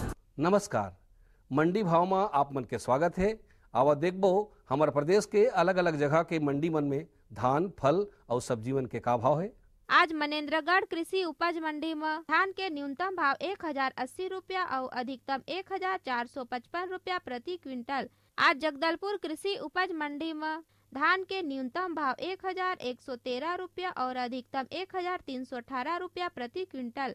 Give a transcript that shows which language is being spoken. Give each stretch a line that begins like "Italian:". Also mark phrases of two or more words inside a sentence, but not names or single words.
Chhattisgarhi: नमस्कार। मंडी भाव में आप मन के स्वागत है। आवा देखबो हमारे प्रदेश के अलग अलग जगह के मंडी मन में धान, फल और सब्जी मन के का भाव है। आज मनेन्द्रगढ़ कृषि उपज मंडी में धान के न्यूनतम भाव 1080 रुपया और अधिकतम 1455 रुपया प्रति क्विंटल। आज जगदलपुर कृषि उपज मंडी में धान के न्यूनतम भाव 1113 रुपया और अधिकतम 1318 रुपया प्रति क्विंटल।